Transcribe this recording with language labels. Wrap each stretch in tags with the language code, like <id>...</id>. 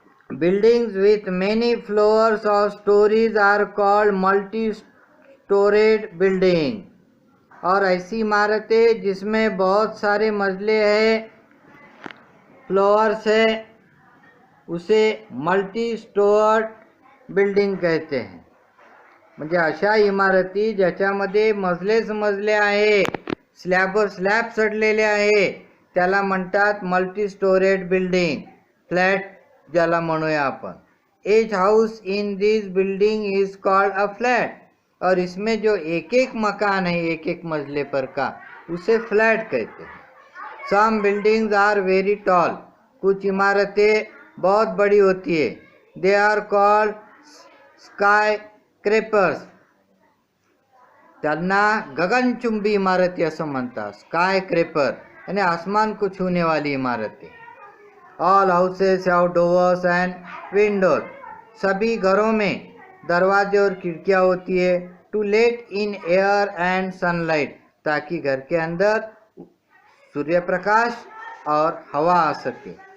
<en>Buildings with many floors और storeys are called multi storeyed building.</en> <hi>और ऐसी इमारतें जिसमें बहुत सारे मंजिले हैं, फ्लोअर्स है, उसे मल्टी स्टोर्ड बिल्डिंग कहते हैं।</hi> <mr>म्हणजे अशा इमारती ज्याच्यामध्ये मजलेच मजले आहे, स्लॅबवर स्लॅब चढलेले आहे, त्याला म्हणतात मल्टी स्टोरेड बिल्डिंग, फ्लॅट ज्याला म्हणूया आपण।</mr> <en>Each house in this building is called a flat.</en> <hi>और इसमें जो एक एक मकान है एक एक मंजिले पर का, उसे फ्लैट कहते हैं।</hi> <en>Some buildings are very tall.</en> <hi>कुछ इमारतें बहुत बड़ी होती है,</hi> <en>They are called skyscrapers.</en> <mr>त्यांना गगनचुंबी इमारती असं म्हणतात, स्काई क्रेपर,</mr> <hi>यानी आसमान को छूने वाली इमारतें।</hi> <en>All houses have doors and windows.</en> <hi>सभी घरों में दरवाजे और खिड़कियां होती है,</hi> <en>to let in air and sunlight,</en> <hi>ताकि घर के अंदर सूर्य प्रकाश और हवा आ सके।</hi>